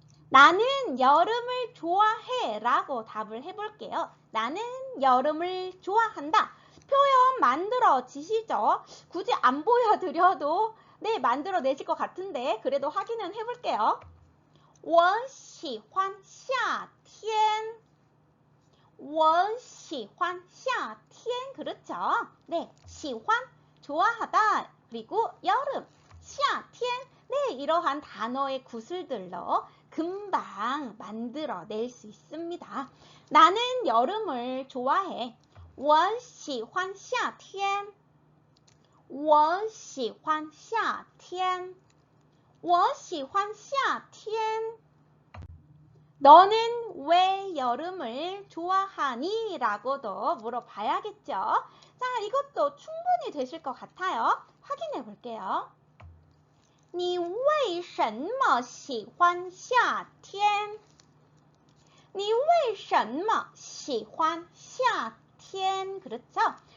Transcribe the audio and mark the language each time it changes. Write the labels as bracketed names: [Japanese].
[Korean] 나는 여름을 좋아해 라고 답을 해볼게요. 나는 여름을 좋아한다. 표현 만들어지시죠? 굳이 안 보여드려도 만들어내실 것 같은데 그래도 확인은 해볼게요. [Chinese] 我喜欢夏天我喜欢夏天 [Korean] 그렇죠? 喜欢 좋아하다. 그리고 여름 夏天 이러한 단어의 구슬들로 금방 만들어낼 수 있습니다. 나는 여름을 좋아해. [Chinese] 我喜欢夏天我喜欢夏天我喜欢夏天 [Korean] 너는 왜 여름을 좋아하니? 라고도 물어봐야겠죠. 자, 이것도 충분히 되실 것 같아요. 확인해 볼게요. [Chinese] 你为什么喜欢夏天? 你为什么喜欢夏天? [Korean] 그렇죠?